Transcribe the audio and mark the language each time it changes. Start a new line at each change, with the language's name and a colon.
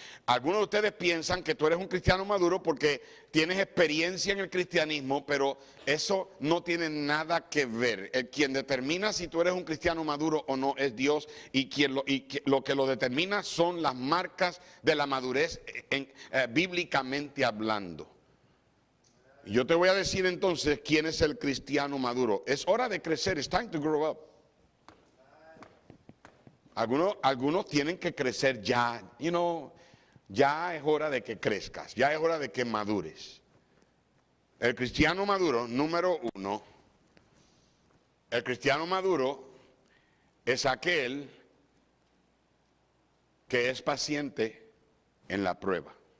Spanish: Algunos de ustedes piensan que tú eres un cristiano maduro porque tienes experiencia en el cristianismo, pero eso no tiene nada que ver. Quien determina si tú eres un cristiano maduro o no es Dios, y lo que lo determina son las marcas de la madurez bíblicamente hablando. Y yo te voy a decir entonces quién es el cristiano maduro. Es hora de crecer,
English: it's time to grow up.
Spanish: Algunos tienen que crecer ya, ya es hora de que crezcas, ya es hora de que madures. El cristiano maduro, número 1, el cristiano maduro es aquel que es paciente en la prueba.